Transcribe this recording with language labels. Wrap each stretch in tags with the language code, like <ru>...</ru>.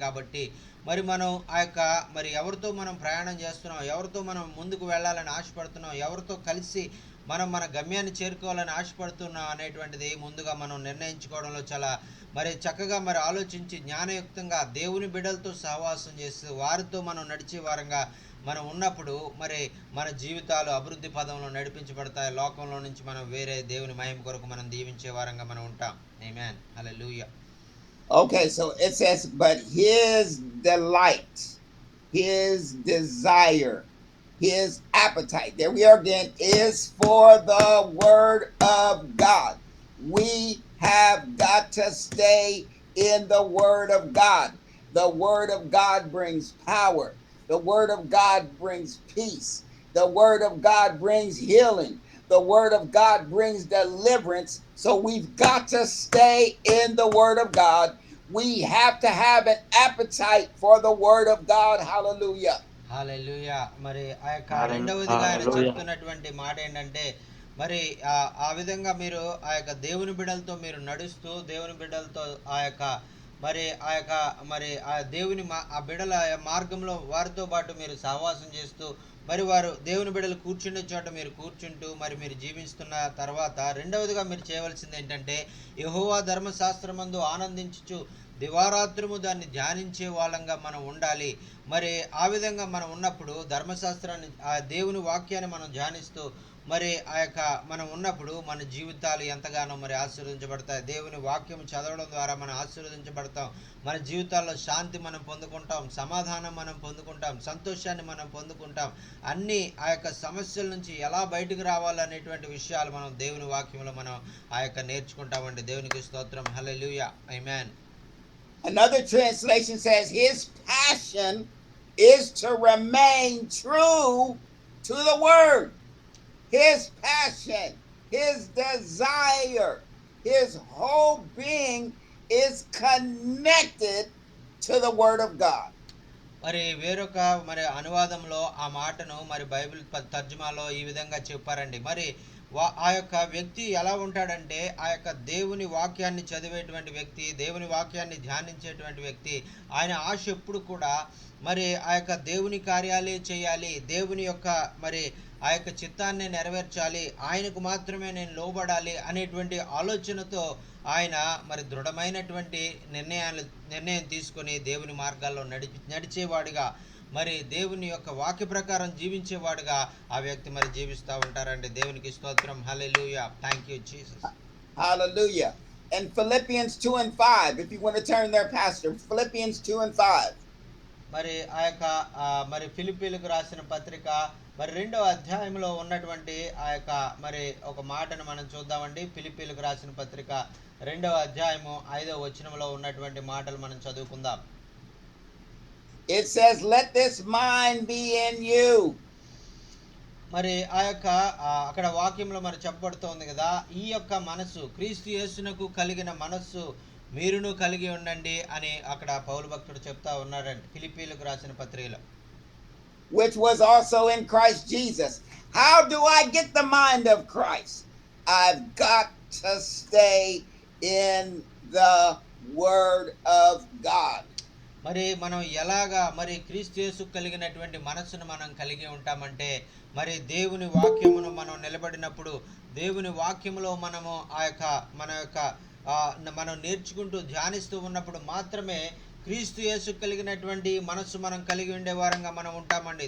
<te>కాబట్టి మరి మనం ఆ యొక్క మరి ఎవరితో మనం ప్రయాణం చేస్తున్నాం, ఎవరితో మనం ముందుకు వెళ్ళాలని ఆశపడుతున్నాం, ఎవరితో కలిసి మనం మన గమ్యాన్ని చేరుకోవాలని ఆశపడుతున్నాం అనేటువంటిది ముందుగా మనం నిర్ణయించుకోవడంలో చాలా మరి చక్కగా మరి ఆలోచించి జ్ఞానయుక్తంగా దేవుని బిడ్డలతో సహవాసం చేస్తూ వారితో మనం నడిచే వారంగా మనం ఉన్నప్పుడు మరి మన జీవితాలు అభివృద్ధి పదంలో నడిపించబడతాయి. లోకంలో నుంచి మనం వేరే దేవుని మహిమ కొరకు మనం దీవించే వారంగా మనం ఉంటాం. ఆమేన్. హల్లెలూయా.</te> <en>Okay, so it says, but his delight, his desire, his appetite, there we are again, is for the word of God. We have got to stay in the word of God. The word of God brings power. The word of God brings peace. The word of God brings healing. The word of God brings deliverance. So we've got to stay in the word of God. We have to have an appetite for the word of God. Hallelujah.</en> <te>హల్లెలూయా. మరి ఆ యొక్క రెండవదిగా ఆయన చెప్తున్నటువంటి మాట ఏంటంటే, మరి ఆ విధంగా మీరు ఆ యొక్క దేవుని బిడ్డలతో మీరు నడుస్తూ దేవుని బిడ్డలతో ఆ యొక్క మరి ఆ యొక్క మరి ఆ దేవుని ఆ బిడ్డల మార్గంలో వారితో పాటు మీరు సహవాసం చేస్తూ మరి వారు దేవుని బిడ్డలు కూర్చుండే చోట మీరు కూర్చుంటూ మరి మీరు జీవిస్తున్న తర్వాత రెండవదిగా మీరు చేయవలసింది ఏంటంటే, యెహోవా ధర్మశాస్త్రమందు ఆనందించుచు దివారాత్రము దాన్ని ధ్యానించే వాళ్ళంగా మనం ఉండాలి. మరి ఆ విధంగా మనం ఉన్నప్పుడు ధర్మశాస్త్రాన్ని ఆ దేవుని వాక్యాన్ని మనం ధ్యానిస్తూ మరి ఆ యొక్క మనం ఉన్నప్పుడు మన జీవితాలు ఎంతగానో మరి ఆశీర్వదించబడతాయి. దేవుని వాక్యం చదవడం ద్వారా మనం ఆశీర్వదించబడతాం. మన జీవితాల్లో శాంతి మనం పొందుకుంటాం, సమాధానం మనం పొందుకుంటాం, సంతోషాన్ని మనం పొందుకుంటాం. అన్నీ ఆ యొక్క సమస్యల నుంచి ఎలా బయటకు రావాలనేటువంటి విషయాలు మనం దేవుని వాక్యంలో మనం ఆ యొక్క నేర్చుకుంటామండి. దేవునికి స్తోత్రం. హల్లెలూయా. ఆమేన్.</te> <en>Another translation says, his passion is to remain true to the word. His passion, his desire, his whole being is connected to the word of God.</en> <te>మరి వేరొక మరి అనువాదంలో ఆ మాటను మరి బైబిల్ తర్జుమాలో ఈ విధంగా చెప్పారండి. మరి ఆ యొక్క వ్యక్తి ఎలా ఉంటాడంటే, ఆ యొక్క దేవుని వాక్యాన్ని చదివేటువంటి వ్యక్తి, దేవుని వాక్యాన్ని ధ్యానించేటువంటి వ్యక్తి, ఆయన ఆశ ఎప్పుడు కూడా మరి ఆ యొక్క దేవుని కార్యాలే చేయాలి, దేవుని యొక్క మరి ఆ యొక్క చిత్తాన్ని నెరవేర్చాలి, ఆయనకు మాత్రమే నేను లోబడాలి అనేటువంటి ఆలోచనతో ఆయన మరి దృఢమైనటువంటి నిర్ణయం తీసుకొని దేవుని మార్గాల్లో నడిచేవాడిగా మరి దేవుని యొక్క వాక్య ప్రకారం జీవించేవాడుగా ఆ వ్యక్తి మరి జీవిస్తూ ఉంటారండి. దేవునికి స్తోత్రం. హల్లెలూయా.</te> <en>Thank you Jesus. Hallelujah. And Philippians 2:5, if you want to turn there, Pastor, Philippians 2:5.</en> <te>మరి ఆ యొక్క మరి ఫిలిప్పీలకు రాసిన పత్రిక మరి 2వ అధ్యాయంలో ఉన్నటువంటి ఆ యొక్క మరి ఒక మాటను మనం చూద్దామండి. ఫిలిప్పీలకు రాసిన పత్రిక 2వ అధ్యాయము 5వ వచనంలో ఉన్నటువంటి మాటలు మనం చదువుకుందాం.</te> <en>It says, let this mind be in you.</en> <te>మరి ఆ యొక్క అక్కడ వాక్యంలో మరి చెప్పబడుతోంది కదా, ఈ యొక్క మనస్సు క్రీస్తు యేసునకు కలిగిన మనస్సు మీరును కలిగి ఉండండి అని అక్కడ పౌలు భక్తుడు చెప్తా ఉన్నాడండి ఫిలిప్పీలకు రాసిన పత్రికలో.</te> <en>Which was also in Christ Jesus. How do I get the mind of Christ? I've got to stay in the word of God.</en> <te>మరి మనం ఎలాగా మరి క్రీస్తు యేసు కలిగినటువంటి మనస్సును మనం కలిగి ఉంటామంటే మరి దేవుని వాక్యమును మనం నిలబడినప్పుడు దేవుని వాక్యములో మనము మన యొక్క మనం నేర్చుకుంటూ ధ్యానిస్తూ ఉన్నప్పుడు మాత్రమే క్రీస్తు యేసు కలిగినటువంటి మనస్సు మనం కలిగి ఉండే వారంగా మనం ఉంటామండి.</te>